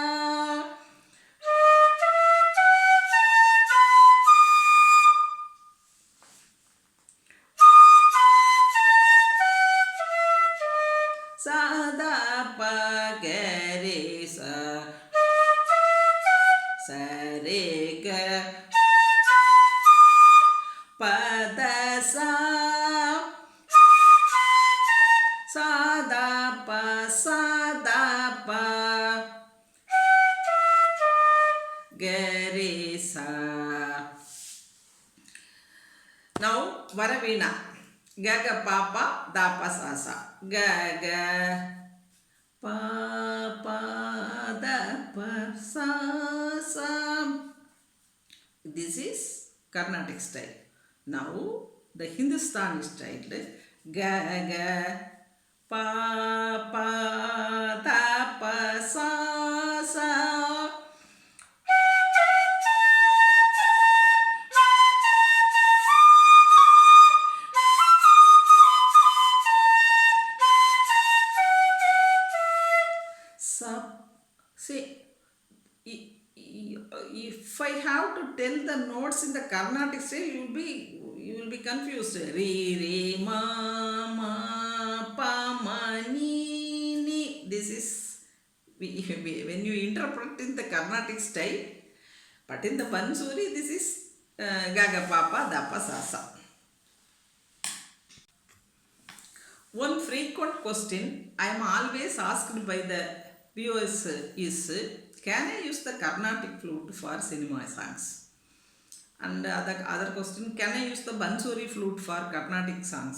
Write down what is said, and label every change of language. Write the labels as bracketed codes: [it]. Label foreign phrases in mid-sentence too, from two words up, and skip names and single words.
[en] Sa da pa ga re sa. Sa re ga pa da sa. Sa da pa ga re sa. Now Varavina ga ga pa pa da pa sa sa. Ga ga pa pa da pa sa sa. This is Carnatic style. Now the Hindustani style, ga ga pa pa da pa sa sa. See, if I have to tell the notes in the Carnatic style, you will be confused. Re re ma ma pa ma ni ni. This is when you interpret in the Carnatic style, but in the Bansuri this is ga ga pa pa da pa sa sa. One frequent question I am always asked by the viewers is, can I use the Carnatic flute for cinema songs? And other question, can I use the Bansuri flute for Carnatic songs?